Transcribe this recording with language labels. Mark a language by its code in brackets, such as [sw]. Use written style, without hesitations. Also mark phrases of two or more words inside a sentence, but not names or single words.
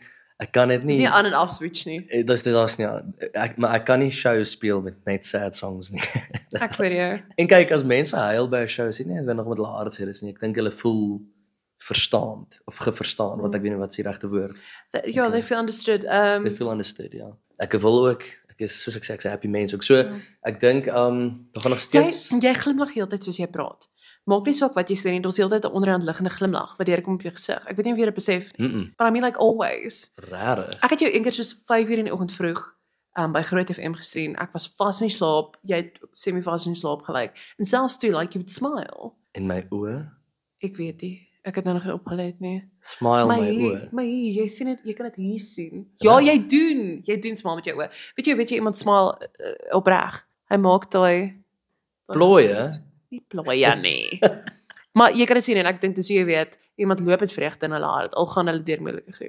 [af] Dis nie aan en af switch nie. Dis nie. Maar ek kan nie shows speel met net [en] sad songs [af] nie. Ek hoor jou. En kyk, as mense huil by 'n show, sien nie, as hulle nog met hulle hart sê dis nie. Ek dink hulle voel verstaan of geverstaan, wat ek weet nie wat se regte woord. Ja, [en] they feel understood. They feel understood, [af] ja. Ek wil ook, ek is soos ek sê, ek's 'n happy mens ook. So, ek dink daar gaan nog steeds Jy glimlag heeltyd soos jy praat. Maak nie saak wat jy sê nie, daar's heeltyd 'n onderhand liggende glimlag wat deurkom op jou gesig. Ek weet nie of jy dit besef nie. [en] But I mean like always. [af] Rarig. Ek het jou eendag soos 5:00 in die oggend vroeg by Groot FM gesien. Ek was vas in die slaap, jy het semi-vas in die slaap gelyk. En selfs toe [en] like you would smile. [af] In my oë. Ek weet nie. Ek het nou nog nie opgelet nie. Smile my oë. Maar jy sien dit, jy kan dit hier sien. Ja, jy doen smile met jou oë. Weet jy iemand smile opreg. Hy maak daai Plooie. Nie plooie nie. Maar jy kan dit sien en ek dink dis jy weet, iemand loop met vreugde in hulle hart, al gaan hulle deur moeilike goed.